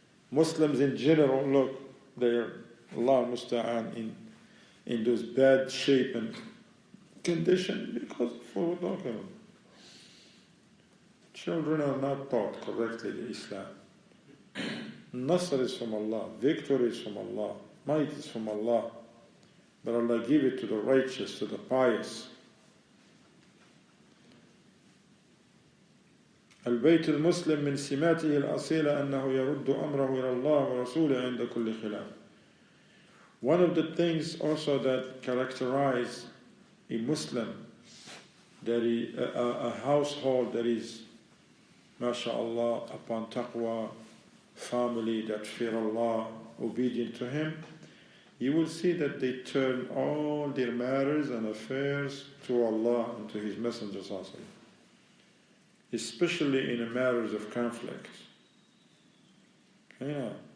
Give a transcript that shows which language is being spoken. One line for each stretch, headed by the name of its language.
English: Muslims in general, look, they're Allah musta'an in those bad shape and condition because of what we're talking about. Children are not taught correctly the Islam. Nasr is from Allah, victory is from Allah, might is from Allah. But Allah give it to the righteous, to the pious.
Arabic: البيت المسلم من سماته الأصيلة أنه يرد أمره إلى الله ورسوله عند كل خلاف.
English: One of the things also that characterize a Muslim, that is a household that is, mashallah, upon taqwa, family that fear Allah, obedient to Him, you will see that they turn all their matters and affairs to Allah and to His Messenger, especially in the matters of conflict. Yeah.